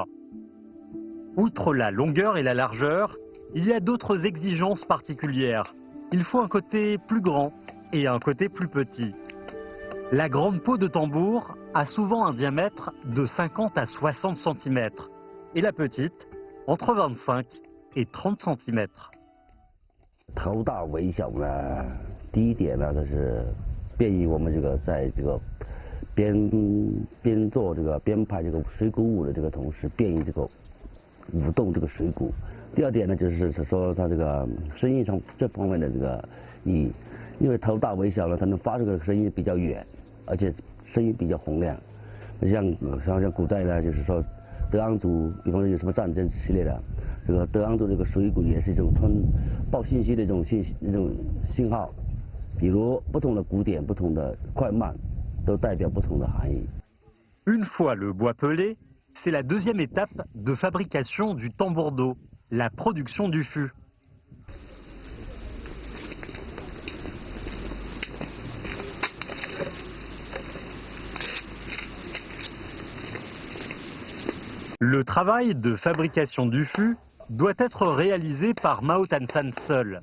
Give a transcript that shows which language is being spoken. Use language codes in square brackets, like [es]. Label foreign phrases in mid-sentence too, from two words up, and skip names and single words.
[fr] Outre la longueur et la largeur, il y a d'autres exigences particulières. Il faut un côté plus grand et un côté plus petit. La grande peau de tambour a souvent un diamètre de 50 à 60 cm et la petite entre 25 et 30 cm. [zh] 头大尾小呢，第一点呢，就是便于我们这个在这个边做这个边拍这个水鼓舞的这个同时，便于这个舞动这个水鼓。第二点呢，就是说它这个声音上这方面的这个意义，因为头大尾小呢，它能发出的声音比较远，而且声音比较洪亮。像古代呢，就是说德昂族，比方说有什么战争系列的。这个德昂族这个水鼓也是一种报信息的一种信号，比如不同的鼓点、不同的快慢，都代表不同的含义。 [fr] Une fois le bois pelé, c'est la deuxième étape de fabrication du tambour d'eau, la production du fût. Le travail de fabrication du fût doit être réalisé par Mao Tan-san seul.